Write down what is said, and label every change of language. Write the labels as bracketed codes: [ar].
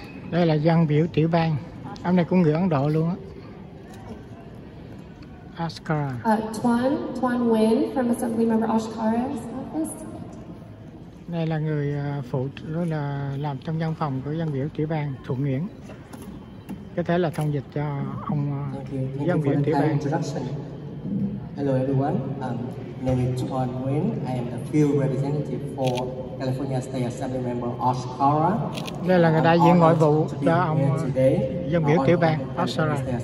[vi] Đây là dân biểu tiểu bang. Ông này cũng người Ấn Độ luôn á. [en] Ashkara. Tuan Nguyen from Assembly Member Ashkara's office. [vi] Đây là người phụ đó là làm trong văn phòng của dân biểu tiểu bang Thuận Nguyễn. Có thể là thông dịch cho ông dân biểu tiểu bang. [en] Hello everyone. My name is Tuan Nguyen. I am the field representative for California State Assembly Member Ashkara. [vi] Đây là người đại diện ngoại vụ cho ông dân biểu tiểu bang Ashkara.